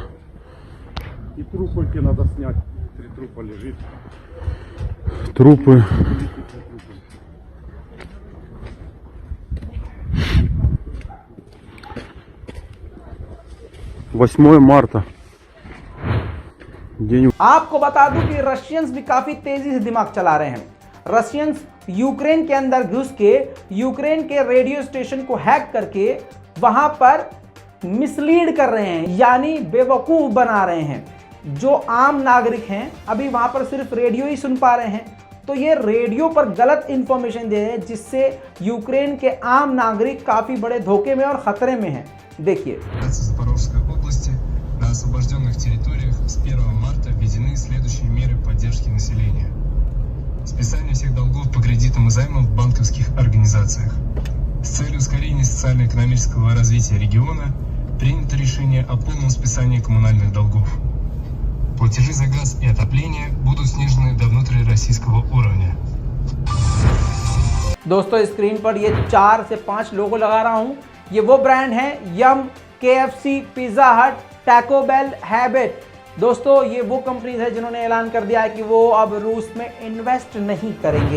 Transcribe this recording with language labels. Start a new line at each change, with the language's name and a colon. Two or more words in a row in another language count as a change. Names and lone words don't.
Russian: И трупики надо снять. 3 трупа лежит. Трупы. «8 марта. День
Hindi: आपको बता दूं कि रशियंस भी काफी तेजी से दिमाग चला रहे हैं। रशियंस यूक्रेन के अंदर घुस के यूक्रेन के रेडियो स्टेशन को हैक करके वहां पर मिसलीड कर रहे हैं, यानी बेवकूफ बना रहे हैं। जो आम नागरिक हैं अभी वहां पर सिर्फ रेडियो ही सुन पा रहे हैं, तो ये रेडियो पर गलत इंफॉर्मेशन दे रहे हैं, जिससे यूक्रेन के आम नागरिक काफी बड़े धोखे में और खतरे में हैं। देखिए,
Russian: Запорожской области на освобожденных территориях с 1 марта введены следующие меры поддержки населения. Списание всех долгов по кредитам и займам в банковских организациях. С целью ускорения социально-экономического развития региона принято решение о полном списании коммунальных долгов. Платежи за газ и отопление будут снижены до внутрироссийского уровня.
Hindi: दोस्तों स्क्रीन पर ये 4 से 5 लोगो लगा रहा हूं। ये वो ब्रांड हैं यम, KFC, पिज्जा हट, टैको बेल, हैबिट। दोस्तों ये वो कंपनीज है जिन्होंने ऐलान कर दिया है कि वो अब रूस में इन्वेस्ट नहीं करेंगे।